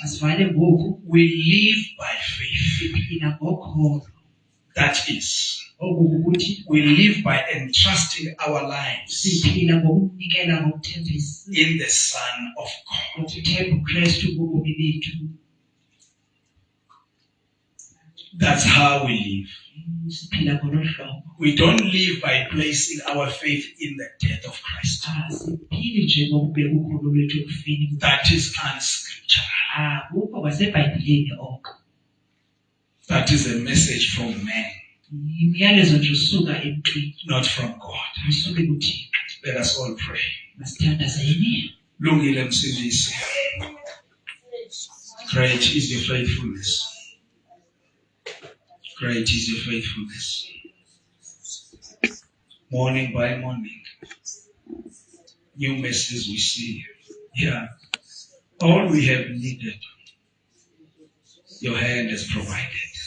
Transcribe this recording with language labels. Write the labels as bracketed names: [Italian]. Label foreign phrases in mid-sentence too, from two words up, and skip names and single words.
[Xhosa] Masivale ngoku. [English] We live by faith. [Xhosa] Siphila ngokholo. [English] That is, [Xhosa] Okukuthi [English] we live by entrusting our lives [Xhosa] siphila ngokunikela ngokuthembisa [English] in the Son of God. [Xhosa] ngokuthemba uKristu kubomi bethu. [English] That's how we live. [Xhosa] Siphila ngolo hlobo. [English] We don't live by placing our faith in the death of Christ. [Xhosa] Siphili nje ngokubeka ukholo lwethu ekufeni. [English] That is unscriptural. [Xhosa] Kukho kwaseBhayibhileni oko. [English] That is a message from man, [Xhosa] Imiyalezo nje usuka emntwini, [English] not from God. [Xhosa] usuke kuThixo. [English] Let us all pray. [Xhosa] Masithandazeni. Lungile Msindisi. [English] Great is your faithfulness. Great is your faithfulness. Morning by morning, new mercies we see. Yeah. All we have needed, your hand has provided.